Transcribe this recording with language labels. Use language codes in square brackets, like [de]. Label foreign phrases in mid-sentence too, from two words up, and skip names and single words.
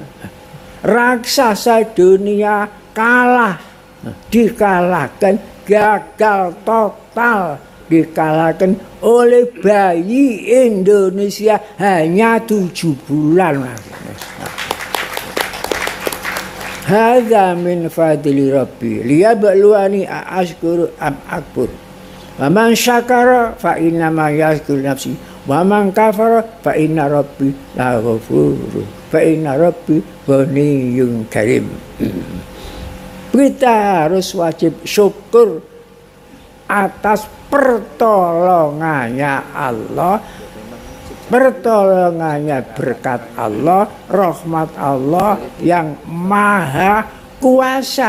[id] Raksasa dunia kalah, dikalahkan, gagal total, dikalahkan oleh bayi Indonesia hanya 7 bulan. [ar] هذا من فضل ربي ليبلوني أشكر أم أكفر. ومن شكر فإنما يشكر نفسي ومن كفر فإن ربي لغفور. فإن ربي غني كريم. [id] Kita harus wajib syukur atas pertolongannya Allah, pertolongannya berkat Allah, rahmat [ar] Allah yang maha kuasa.